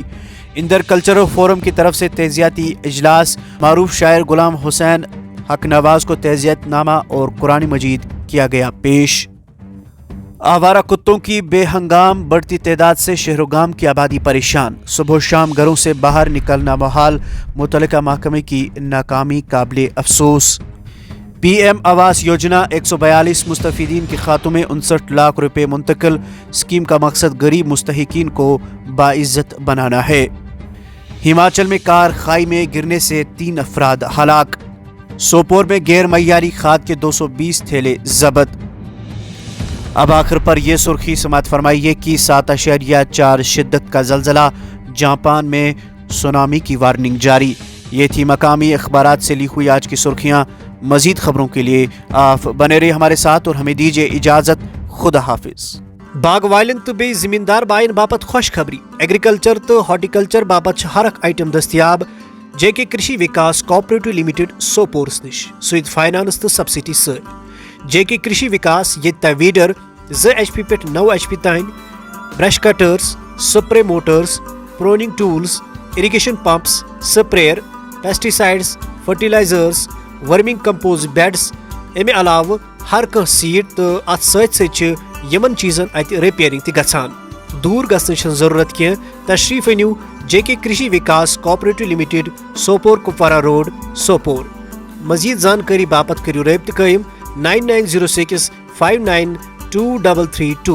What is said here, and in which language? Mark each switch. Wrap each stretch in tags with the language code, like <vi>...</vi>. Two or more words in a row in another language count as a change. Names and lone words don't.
<ur>اندر کلچرل فورم کی طرف سے تعزیتی اجلاس، معروف شاعر غلام حسین حق نواز کو تعزیت نامہ اور قرآن مجید کیا گیا پیش۔ آوارہ کتوں کی بے ہنگام بڑھتی تعداد سے شہر و گام کی آبادی پریشان، صبح و شام گھروں سے باہر نکلنا محال، متعلقہ محکمے کی ناکامی قابل افسوس۔ پی ایم آواس یوجنا 142 مستفیدین کے کھاتوں میں 59 لاکھ روپے منتقل، اسکیم کا مقصد غریب مستحقین کو باعزت بنانا ہے۔ ہماچل میں کار خائی میں گرنے سے 3 افراد ہلاک۔ سوپور میں غیر معیاری کھاد کے 220 تھیلے ضبط۔ اب آخر پر یہ سرخی سماعت فرمائیے کہ 7.4 شدت کا زلزلہ، جاپان میں سونامی کی وارننگ جاری، یہ تھی مقامی اخبارات سے لی ہوئی آج کی سرخیاں. مزید خبروں کے لیے آپ بنے رہے ہمارے ساتھ اور ہمیں دیجیے اجازت. خدا حافظ.</ur> <ks>باغ والن تو بی زمیندار بائن باپت خوشخبری. ایگریکلچر تو ہارٹیکلچر باپت ہر اخ آئٹم دستیاب جے کے کرشی وکاس کوآپریٹو لمیٹڈ سوپورس نش سوید فائنانس تو سبسڈی ست. جے کے کرشی وکاس یہ ویڈر 2 HP پہ 9 HP تین،</ks> <en>brush cutters, spray motors, pruning tools, irrigation pumps, sprayer, pesticides, fertilizers, vermin compost beds.</en> <ks>امہ علاوہ ہر کھانا سیڈ تو ات ست یمن چیزن ات ریپیئرنگ تہ گژھان. دور گژھنٕچ چھنہٕ ضرورت کینٛہہ. تشریف أنِو جے کے کرشی وکاس کوآپریٹو لمیٹڈ سوپور کپوارہ روڈ سوپور. مزید زانکاری باپت کٔرِو رٲبطہٕ قٲیِم 9906 592332.</ks>